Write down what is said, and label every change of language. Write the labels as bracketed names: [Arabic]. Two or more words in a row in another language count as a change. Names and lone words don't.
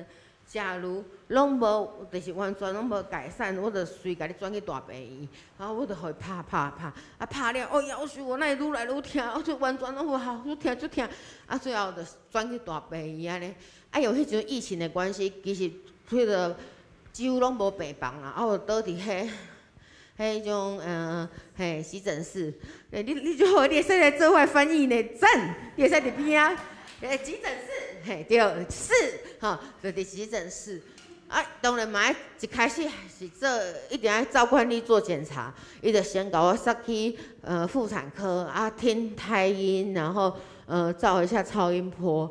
[Min Nan Chinese] 假如拢无，就是完全拢无改善，我就随甲你转去大病院，然后我就互伊拍，拍了，夭寿我那愈来愈疼，我就完全拢无效，愈疼，最后就转去大病院安尼。因为迄阵疫情的关系，其实迄个几乎拢无病房啦，我就倒伫迄种急诊室，你就好，你会使来做我翻译呢，赞！你会使伫边啊，急诊室，对，就伫急诊室。当然嘛，一开始是一定要照惯例做检查，伊就先甲我塞去妇产科听胎音，然后照一下超音波。